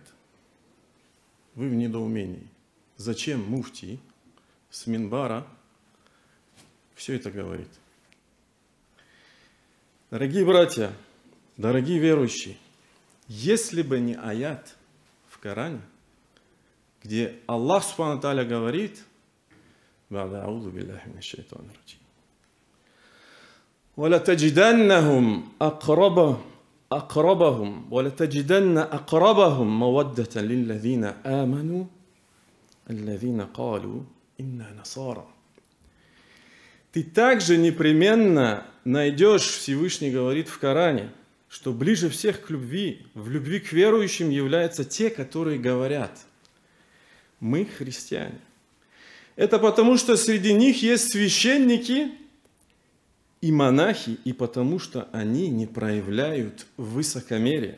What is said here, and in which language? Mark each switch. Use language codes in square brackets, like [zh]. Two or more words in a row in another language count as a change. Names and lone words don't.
[ru] Вы в недоумении. Зачем муфтий с минбара все это говорит? Дорогие братья, дорогие верующие, если бы не аят в Коране, где Аллах [ar] سبحانه وتعالى [ru] говорит: [ar] وَلَتَجِدَنَّهُمْ أَقْرَبَهُمْ وَلَتَجِدَنَّ أَقْرَبَهُمْ مَوَدَّةً لِلَّذِينَ آمَنُوا الَّذِينَ قَالُوا إِنَّا نَصَارَى. [ru] Ты также непременно найдешь, Всевышний говорит в Коране, что ближе всех к любви, в любви к верующим являются те, которые говорят: мы христиане. Это потому, что среди них есть священники и монахи, и потому, что они не проявляют высокомерия.